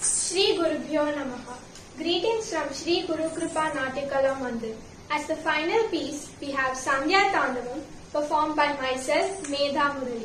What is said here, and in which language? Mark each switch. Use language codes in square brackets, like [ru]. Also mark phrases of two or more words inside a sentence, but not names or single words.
[sa] श्री गुरुभ्यो नमः. [en] Greetings from Shri Guru Kripa Natyakala Mandir. As the final piece, we have Sandhya Tandavam performed by myself, Medha Murali.